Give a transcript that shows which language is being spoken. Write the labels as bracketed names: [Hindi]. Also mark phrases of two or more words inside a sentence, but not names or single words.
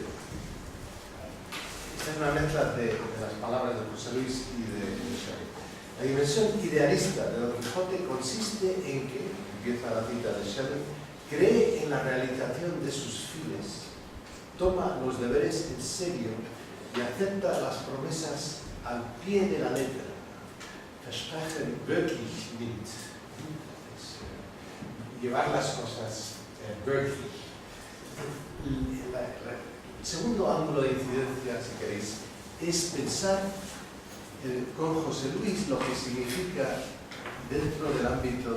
[Spanish] Esta es una mezcla de las palabras de José Luis y de Schelling. La dimensión idealista de Don Quijote consiste en que, empieza la cita de Schelling, cree en la realización de sus fines, toma los deberes en serio y acepta las promesas al pie de la letra. [German] Versprechen wirklich nicht. [Spanish] Llevar las cosas wirklich. El segundo ángulo de incidencia, si queréis, es pensar con José Luis lo que significa dentro del ámbito